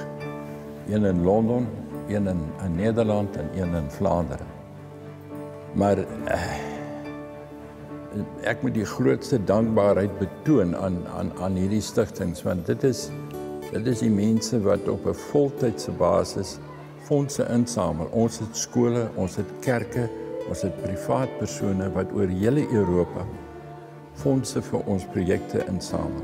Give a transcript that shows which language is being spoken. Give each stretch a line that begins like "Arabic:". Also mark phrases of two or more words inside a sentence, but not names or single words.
Afrikaans: Een in Londen, een in Nederland en een in Vlaanderen. Maar ek moet die grootste dankbaarheid betoon aan hierdie stigtings, want dit is die mense wat op 'n voltydse basis fondse insamel. Ons het skole, ons het kerke, ons het privaat persone wat oor hele Europa fondse vir ons projekte insamel.